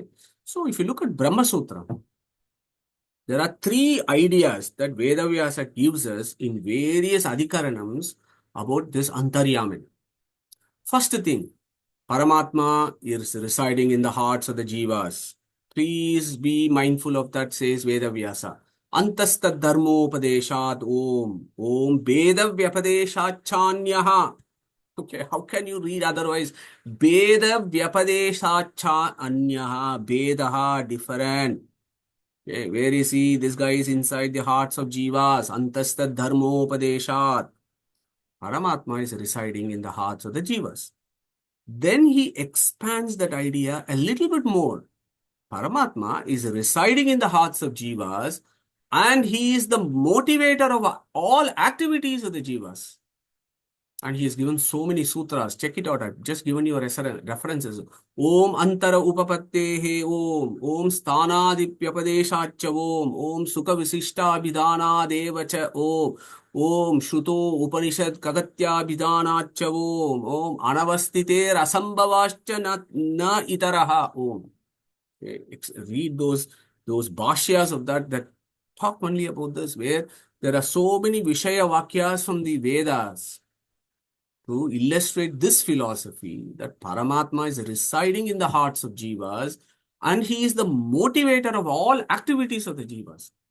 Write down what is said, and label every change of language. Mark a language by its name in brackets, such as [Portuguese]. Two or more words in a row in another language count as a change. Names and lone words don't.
[English] So if you look at Brahma Sutra, there are three ideas that Vedavyasa gives us in various adhikaranams about this Antaryamin. First thing, Paramatma is residing in the hearts of the jivas. Please be mindful of that, says Vedavyasa. [Sanskrit] Antastad dharmopadeshat om. Om Vedavyapodeshat chanyaha. [English] Okay, how can you read otherwise? [Sanskrit] Veda Vyapadeshacha Anyaha. Vedaha, [English] different. Okay, where is he? This guy is inside the hearts of jivas. [Sanskrit] Antastad dharmopadeshat. [English] Paramatma is residing in the hearts of the jivas. Then he expands that idea a little bit more. Paramatma is residing in the hearts of jivas and he is the motivator of all activities of the jivas. And he has given so many sutras. Check it out. I've just given you references. [Sanskrit] Om Antara Upapattehe Om. Om Sthanadipyapadeshacha Om. Om Sukha Visishta Abhidhana Devacha Om. Om Shruto Upanishad Kagatya Abhidhanacha Om. Om Anavastite Rasambhavascha Na Itaraha Om. [English] Okay. Read those bhashyas of that talk only about this, where there are so many [Sanskrit] Vishaya Vakyas [English] from the Vedas to illustrate this philosophy that Paramatma is residing in the hearts of jivas and he is the motivator of all activities of the jivas.